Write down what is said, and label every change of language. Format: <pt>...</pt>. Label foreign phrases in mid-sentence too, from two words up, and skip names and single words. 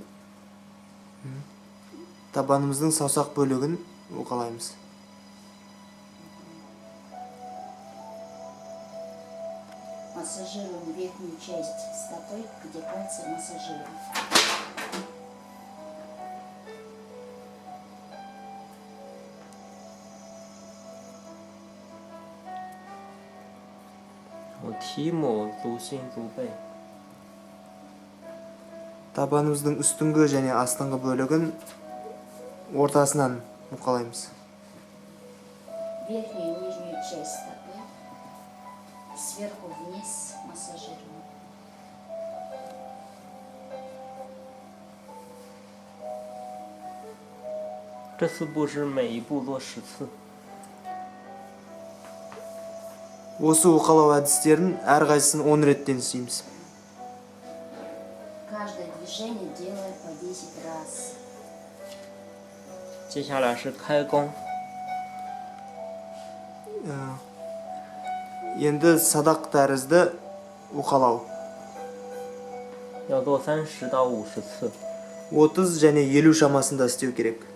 <kk>Табанымыздың саусақ бөлігін уқалаймыз.</kk> <ru>Массажируем верхнюю часть стопы, где пальцы массажируем.</ru> <zh>我提抹足心足背。</zh> <kk>Табанымыздың үстіңгі және астыңғы бөлігін ортасынан уқалаймыз.</kk> <ru>Верхнюю и нижнюю часть стопы сверху вниз массажируем.</ru> <zh>这四步是每一步做10次。</zh> <kk>Осы уқалау әдістерін әрқайсысын 10 реттен істейміз.</kk> <ru>Каждое движение делаем по 10 раз.</ru> <zh>接下来是开弓。</zh> <kk>Енді садақ тәрізді уқалау.</kk> <zh>要做30到50次。</zh> <kk>30 және 50 шамасында істеу керек.</kk>